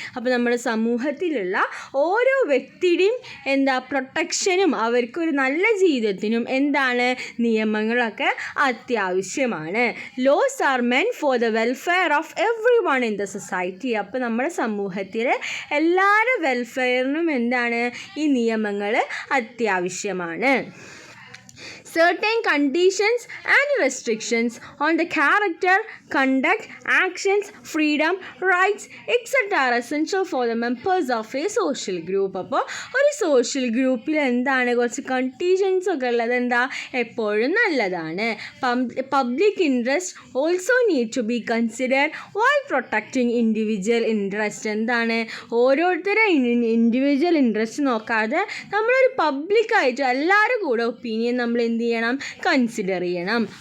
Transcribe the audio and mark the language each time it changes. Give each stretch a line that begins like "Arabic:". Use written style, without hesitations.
Malayalam: അപ്പോൾ നമ്മുടെ സമൂഹത്തിലുള്ള ഓരോ വ്യക്തിയുടെയും പ്രൊട്ടക്ഷനും അവർക്കൊരു നല്ല ജീവിതത്തിനും നിയമങ്ങളൊക്കെ അത്യാവശ്യമാണ്.
English: Laws are meant for the welfare of everyone in the society.
Malayalam: അപ്പോൾ നമ്മുടെ സമൂഹത്തിലെ എല്ലാവരുടെ വെൽഫെയറിനും ഈ നിയമങ്ങൾ അത്യാവശ്യമാണ്.
English: Certain conditions and restrictions on the character, conduct, actions, freedom, rights, etc. are essential for the members of a social group.
Malayalam: അപ്പോൾ ഒരു social ഗ്രൂപ്പിൽ കുറച്ച് കണ്ടീഷൻസ് ഒക്കെ ഉള്ളത് എപ്പോഴും നല്ലതാണ്.
English: Public interest also need to be considered while protecting individual interest.
Malayalam: ഓരോരുത്തരുടെ individual interest നോക്കാതെ നമ്മളൊരു പബ്ലിക്കായിട്ട് എല്ലാവരും കൂടെ ഒപ്പീനിയൻ നമ്മൾ കൺസിഡർ ചെയ്യണം.